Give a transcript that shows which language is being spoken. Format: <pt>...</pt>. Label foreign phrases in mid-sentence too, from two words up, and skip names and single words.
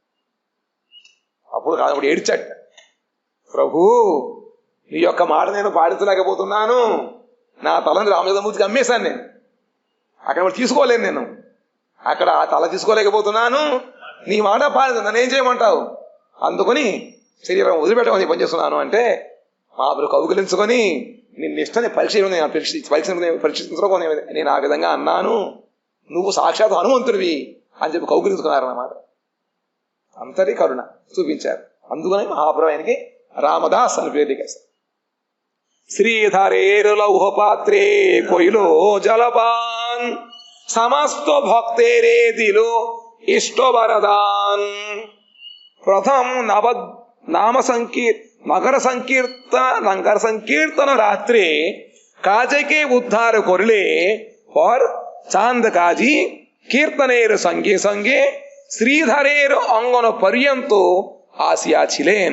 <te>అప్పుడు ఏడ్చట, ప్రభు నీ యొక్క మాట నేను పాటించలేకపోతున్నాను, నా తలని రామచంద్రమూర్తికి అమ్మేశాను, నేను అక్కడ తీసుకోలేను, నేను అక్కడ ఆ తల తీసుకోలేకపోతున్నాను, నీ మాట పాటించ, నన్ను ఏం చేయమంటావు, అందుకని శరీరం వదిలిపెట్టమని పనిచేస్తున్నాను అంటే మహాప్రభు కౌగిలించుకొని నిన్న ఇష్టాన్ని పరీక్షించుకోని నేను ఆ విధంగా అన్నాను, నువ్వు సాక్షాత్ హనుమంతుడివి అని చెప్పి కౌగిలించుకున్నారన్నమాట. అంతటి కరుణ చూపించారు. అందుకని మహాప్రభు ఆయనకి రామదాస్ అని పేరు దిగేశారు.</te> <bn>শ্রীধরের লৌহ পাত্রে কৈল জলপান সমস্ত ভক্তেরে দিল ইষ্ট বরদান। প্রথম নগর সংকীর্তন রাত্রে কাজকে উদ্ধার করলে পর চাঁদ কাজী কীর্তনের সঙ্গে সঙ্গে শ্রীধরের অঙ্গন পর্যন্ত আসিয়াছিলেন।</bn>